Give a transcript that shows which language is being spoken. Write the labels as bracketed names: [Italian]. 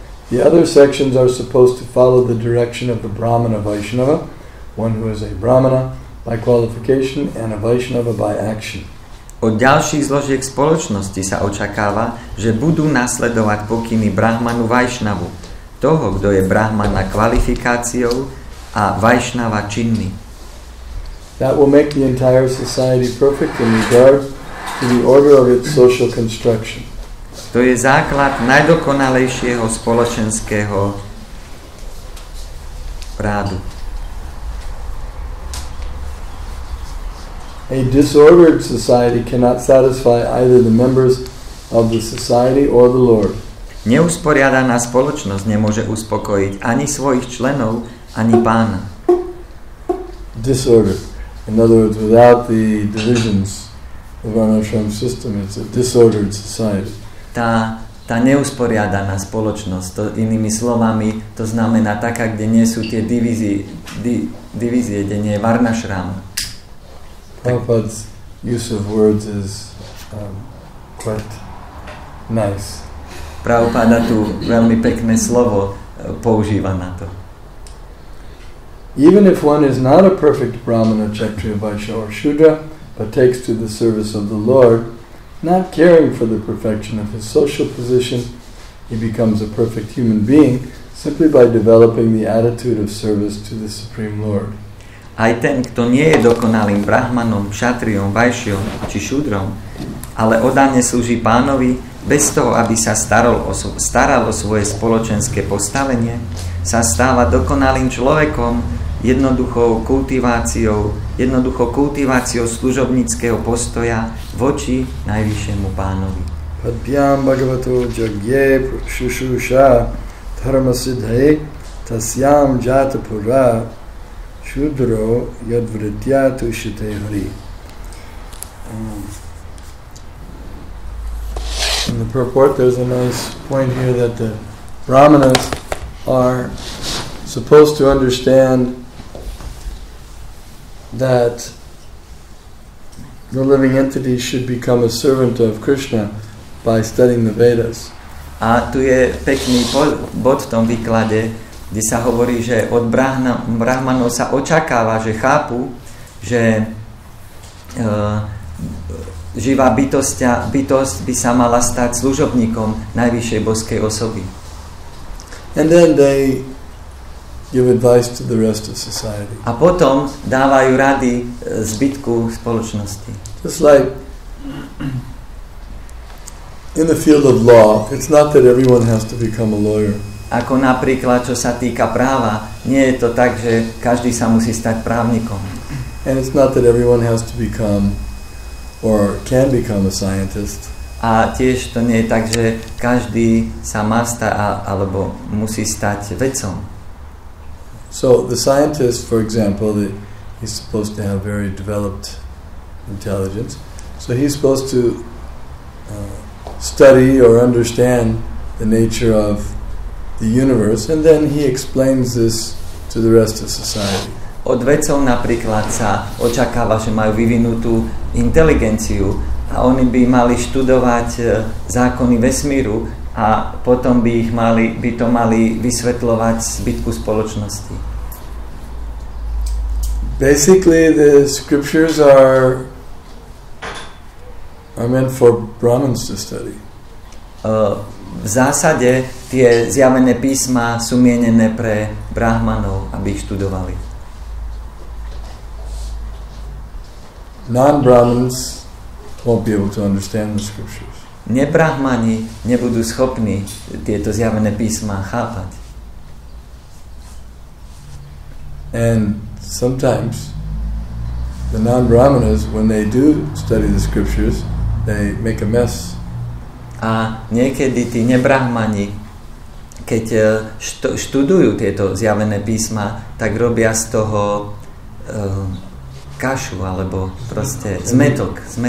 [English] The other sections are supposed to follow the direction of the Brahmana Vaishnava, one who is a Brahmana by qualification and a Vaishnava by action. [Slovak] Od ďalších zložiek spoločnosti sa očakáva, že budú nasledovať pokyny Brahmanu Vaishnavu, toho, kto je Brahmana kvalifikáciou a Vaishnava činný. [English] That will make the entire society perfect in regard to the order of its social construction. [Slovak] To je základ najdokonalejšieho spoločenského rádu. [English] A disordered society cannot satisfy either the members of the society or the Lord. [Slovak] Neusporiadaná spoločnosť nemôže uspokojiť ani svojich členov, ani pána. [English] Disorder. In other words, without the divisions of our ashram system, it's a disordered society. [Slovak] Tá neusporiadaná spoločnosť, to, inými slovami, to znamená taká, kde nie sú tie divízie, kde nie je varnašrama. [English] Prabhupada's use of words is quite nice. [Slovak] Prabhupada tu veľmi pekné slovo používa na to. [English] Even if one is not a perfect Brahmana, Kshatriya, Vaishya or Shudra, but takes to the service of the Lord, not caring for the perfection of his social position, he becomes a perfect human being simply by developing the attitude of service to the Supreme Lord. [Slovak] Aj ten, kto nie je dokonalým brahmanom, kšatriom, vajšom či šudrom, ale oddane slúži pánovi, bez toho, aby sa staral o svoje spoločenské postavenie, sa stáva dokonalým človekom jednoduchou kultiváciou služobníckeho postoja voči najvyššiemu pánovi. [Sanskrit] Padbyam bhagavato jagye shushusha dharma siddhe tasyam jata pura shudro yadvritya tushite hari. [English] In the purport, there's a nice point here that the brahmanas are supposed to understand that the living entity should become a servant of Krishna by studying the Vedas. [Slovak] A tu je pekný bod v tom výklade, kde sa hovorí, že od brahmanov sa očakáva, že chápu, že živá bytosť by sa mala stať služobníkom najvyššej božskej osoby. [English] And then they give advice to the rest of society. [Slovak] A potom dávajú rady zbytku spoločnosti. [English] Just like in the field of law, it's not that everyone has to become a lawyer. [Slovak] Ako napríklad, čo sa týka práva, nie je to tak, že každý sa musí stať právnikom. [English] And it's not that everyone has to become or can become a scientist. [Slovak] A tiež to nie je tak, že každý sa má stať alebo musí stať vedcom. [English] So the scientist, for example, he's supposed to have very developed intelligence. So he's supposed to study or understand the nature of the universe, and then he explains this to the rest of society. [Slovak] Od vedcov napríklad sa očakáva, že majú vyvinutú inteligenciu a oni by mali študovať zákony vesmíru a potom by to mali vysvetľovať zbytku spoločnosti. [English] Basically, the scriptures are meant for Brahmins to study. [Slovak] V zásade tie zjavené písma sú mienené pre brahmanov, aby ich študovali. [English] Non-Brahmins won't be able to understand the scriptures. [Slovak] Nebrahmani nebudú schopní tieto zjavené písma chápať. [English] And sometimes the non-Brahmanas, when they do study the scriptures, they make a mess. [Slovak] A niekedy tí nebrahmani, keď študujú tieto zjavené písma, tak robia z toho kašu, alebo proste zmetok.